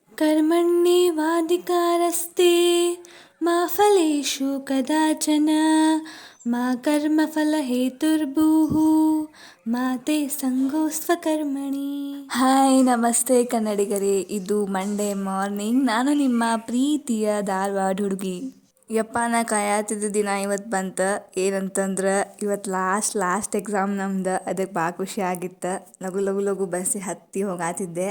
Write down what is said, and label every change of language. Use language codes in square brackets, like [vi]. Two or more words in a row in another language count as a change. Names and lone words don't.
[sa] कर्मण्येवाधिकारस्ते मा फलेषु कदाचन मा कर्मफलहेतुर्भूः मा ते ಸಂಗೋಸ್ತ್ವಕರ್ಮಣಿ. [kn] ಹಾಯ್ ನಮಸ್ತೆ ಕನ್ನಡಿಗರೇ, ಇದು [en] Monday morning. [kn] ನಾನು ನಿಮ್ಮ ಪ್ರೀತಿಯ ಧಾರವಾಡ ಹುಡುಗಿ. ಯಪ್ಪ, ನಾ ಕಾಯತ್ತಿದ್ದ ದಿನ ಇವತ್ತು ಬಂತು. ಏನಂತಂದ್ರೆ ಇವತ್ತು [en] last exam [kn] ನಮ್ದು. ಅದಕ್ಕೆ ಭಾಳ ಖುಷಿ ಆಗಿತ್ತು. ಲಗು ಬಸ್ಸಿಗೆ ಹತ್ತಿ ಹೋಗಾತಿದ್ದೆ.